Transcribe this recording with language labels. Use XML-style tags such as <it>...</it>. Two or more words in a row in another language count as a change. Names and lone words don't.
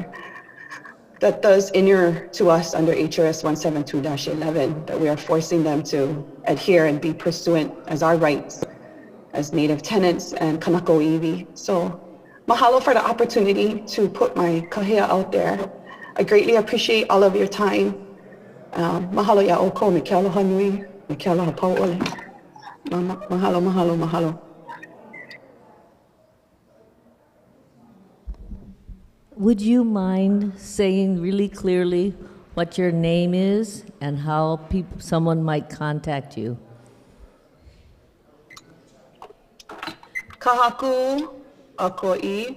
<en>That does inure to us under HRS 172-11, that we are forcing them to adhere and be pursuant as our rights as Native tenants and</en> <haw>kanako iwi.</haw> <en>So mahalo for the opportunity to put my kahea out there. I greatly appreciate all of your time.</en> <haw>Mahalo ya oko, me ke aloha nui, me ke aloha pauole. Mahalo, mahalo, mahalo.</haw> <en>Would you mind saying really clearly what your name is and how someone might contact you? Kamakakūokalani.</en>